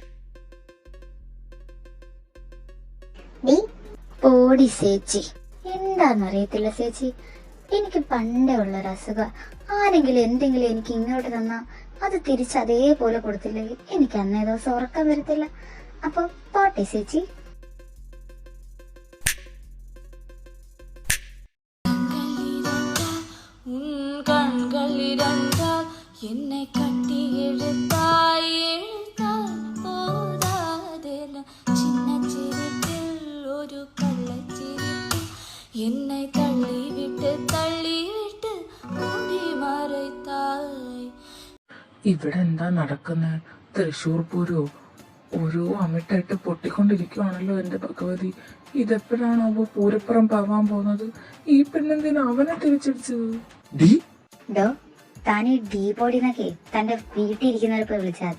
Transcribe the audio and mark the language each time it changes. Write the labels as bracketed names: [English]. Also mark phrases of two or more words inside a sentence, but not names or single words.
[Malayalam] ഓടി ചേച്ചി, എന്താന്നറിയത്തില്ല ചേച്ചി, എനിക്ക് പണ്ടേ ഉള്ളൊരു അസുഖം. ആരെങ്കിലും എന്തെങ്കിലും എനിക്ക് ഇങ്ങോട്ട് തന്നാ അത് തിരിച്ച് അതേപോലെ കൊടുത്തില്ലെങ്കിൽ എനിക്ക് അന്നേ ദിവസം ഉറക്കം വരത്തില്ല. അപ്പൊ പോട്ടെ ചേച്ചി. [Tamil] என்னை கட்டி எழுத்தாய் எழுத்தால் போதாதென சின்ன சிரிப்பில் ஒரு கள்ளச்சிரிப்பில் என்னை தள்ளிவிட்டு மூடி மறைத்தாய். [Malayalam] ഇവിടെ എന്താ നടക്കുന്നത്? തൃശ്ശൂർ പൂരോ? ഓരോ അമിട്ടായിട്ട് പൊട്ടിക്കൊണ്ടിരിക്കുവാണല്ലോ എന്റെ ഭഗവതി. ഇതെപ്പോഴാണോ പൂരപ്പുറം പാവാൻ പോകുന്നത്? ഈ പെണ്ണെന്തിനാ അവനെ തിരിച്ചടിച്ചത്? താൻ ഈ ഡീ ബോഡിന്നൊക്കെ തന്റെ വീട്ടിൽ ഇരിക്കുന്നവരെ പോയി വിളിച്ചാൽ മതി.